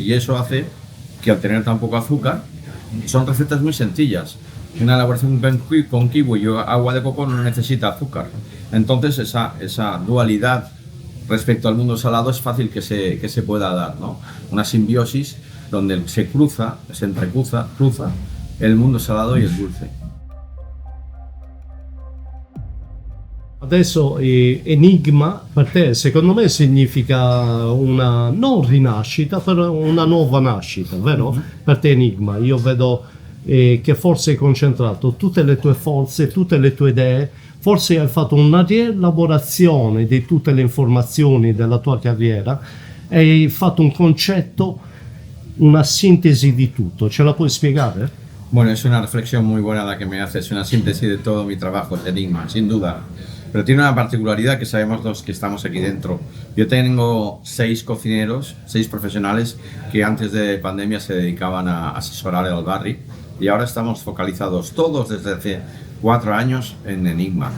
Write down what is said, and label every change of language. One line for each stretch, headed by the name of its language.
Spanish: Y eso hace que, al tener tan poco azúcar, son recetas muy sencillas. Una elaboración con kiwi y agua de coco no necesita azúcar. Entonces esa dualidad respecto al mundo salado es fácil que se pueda dar, ¿no? Una simbiosis donde se entrecruza el mundo salado y el dulce.
Italian: Adesso enigma per te secondo me significa una non rinascita, però una nuova nascita, vero? Per te enigma, io vedo che forse hai concentrato tutte le tue forze, tutte le tue idee, forse hai fatto una rielaborazione di tutte le informazioni della tua carriera e hai fatto un concetto, una sintesi di tutto, ce la puoi spiegare?
Spanish: Bueno, es una reflexión muy buena la que me haces, una síntesis de todo mi trabajo, el Enigma, sin duda. Pero tiene una particularidad que sabemos los que estamos aquí dentro. Yo tengo 6 cocineros, 6 profesionales que antes de pandemia se dedicaban a asesorar al barri y ahora estamos focalizados todos desde hace 4 años en Enigma.